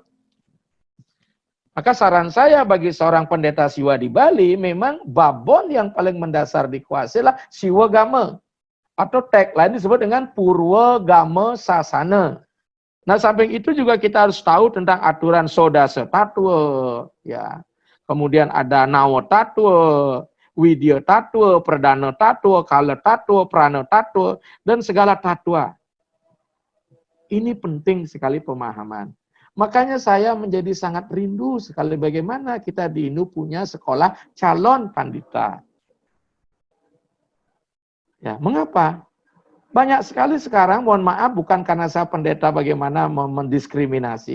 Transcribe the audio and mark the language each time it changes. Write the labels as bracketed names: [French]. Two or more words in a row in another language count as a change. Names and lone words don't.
[Indonesian] Maka saran saya bagi seorang pendeta Siwa di Bali, memang babon yang paling mendasar dikuasai adalah Siwa Game. Atau tagline disebut dengan Purwa Game Sasana. Nah, samping itu juga kita harus tahu tentang aturan Sodasa Tatwa, ya. Kemudian ada Nawa Tatwa, Widya Tatwa, Perdana Tatwa, Kala Tatwa, Prana Tatwa, dan segala tatwa. Ini penting sekali pemahaman. Makanya saya menjadi sangat rindu sekali bagaimana kita di Indo punya sekolah calon pandita. Ya, mengapa? Banyak sekali sekarang, mohon maaf, bukan karena saya pendeta bagaimana mendiskriminasi.